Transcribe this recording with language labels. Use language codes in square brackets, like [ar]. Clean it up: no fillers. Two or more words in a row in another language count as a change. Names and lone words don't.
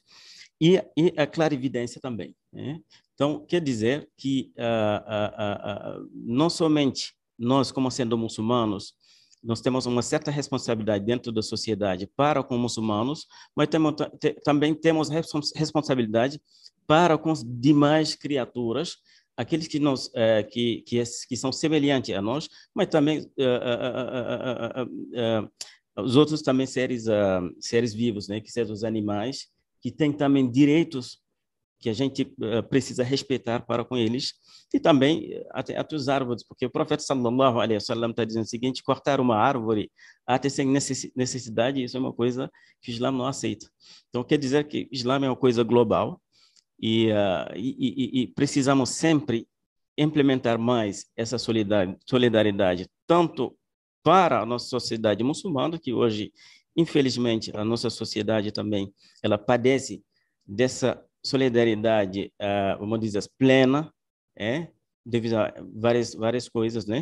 [pt] E a clarividência também. Então, quer dizer que não somente nós, como sendo muçulmanos, nós temos uma certa responsabilidade dentro da sociedade para com muçulmanos, mas também temos responsabilidade para com as demais criaturas, aqueles que que são semelhantes a nós, mas também os outros também seres vivos, né, que são os animais, que têm também direitos que a gente precisa respeitar para com eles, e também até os árvores, porque o profeta [ar] صلى الله عليه وسلم [pt] está dizendo o seguinte: cortar uma árvore até sem necessidade, isso é uma coisa que o Islã não aceita. Então quer dizer que o Islã é uma coisa global, e precisamos sempre implementar mais essa solidariedade, tanto para a nossa sociedade muçulmana, que hoje, infelizmente, a nossa sociedade também ela padece dessa solidariedade, vamos dizer, plena, devido a várias coisas, né?